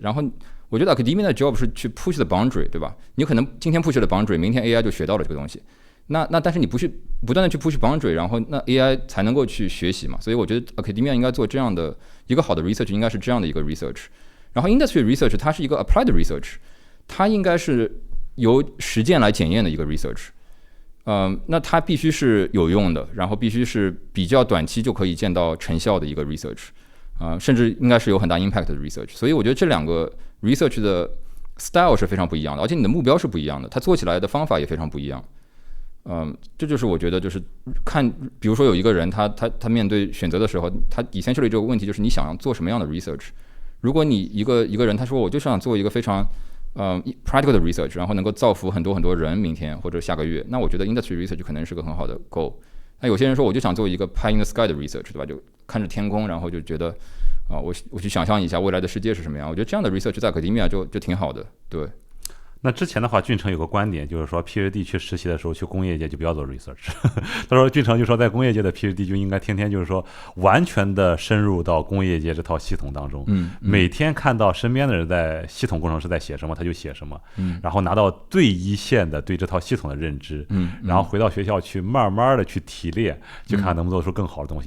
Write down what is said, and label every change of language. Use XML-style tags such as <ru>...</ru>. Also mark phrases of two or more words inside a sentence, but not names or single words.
<zh>然后我覺得 academia 的 job 是去</zh> <en>push the boundary，</en> <zh>對吧？你可能今天</zh> <en>push the boundary，</en> <zh>明天 AI 就學到了這個東西。那但是你不斷的去</zh> <en>push boundary，</en> <zh>然後那 AI 才能夠去學習嘛。所以我覺得 academia 應該做這樣的一個好的 research， 應該是這樣的一個 research。然後</zh> <en>industry research</en> <zh>它是一個</zh> <en>applied research，</en> <zh>它應該是由實踐來檢驗的一個 research。那它必須是有用的，然後必須是比較短期就可以見到成效的一個 research，甚至應該是有很大 impact 的 research。所以我覺得這兩個 research 的 style 是非常不一樣的，而且你的目標是不一樣的，它做起來的方法也非常不一樣。這就是我覺得就是看，比如說有一個人他面對選擇的時候，他 essentially 這個問題就是你想要做什麼樣的 research。如果你一個人他說我就想做一個非常practical 的 research， 然後能夠造福很多人明天或者下個月，那我覺得</zh> <en>industry research</en> <zh>可能是個很好的 goal。那有些人說我就想做一個</zh> <en>pie in the sky</en> <zh>的 research，對吧？就看着天空，然後就覺得我去想象一下未來的世界是什麼樣。我覺得這樣的 research 在 academia 就挺好的，對。那之前的話，俊成有個觀點，就是說 PhD 去實習的時候，去工業界就不要做 research。他說俊成就說，在工業界的 PhD 就應該天天就是說完全的深入到工業界這套系統當中，每天看到身邊的人在系統工程師在寫什麼，他就寫什麼，然後拿到最一線的对這套系統的認知，然後回到學校去慢慢的去提煉，去看能不能做出更好的東西。</zh>